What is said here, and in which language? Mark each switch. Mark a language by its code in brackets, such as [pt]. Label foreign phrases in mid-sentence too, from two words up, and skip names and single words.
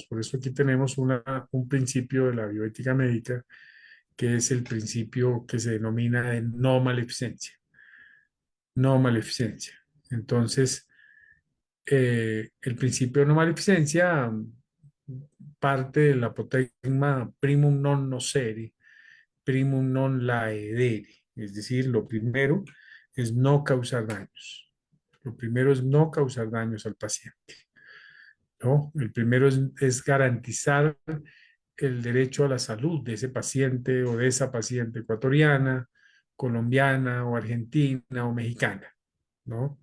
[es] Por eso aquí tenemos un principio de la bioética médica, que es el principio que se denomina de no maleficencia. No maleficencia. Entonces, el principio de no maleficencia parte del apotegma [la] primum non nocere, primum non laedere. [es] Es decir, lo primero es no causar daños. Lo primero es no causar daños al paciente, ¿no? El primero es garantizar el derecho a la salud de ese paciente o de esa paciente ecuatoriana, colombiana o argentina o mexicana, ¿no?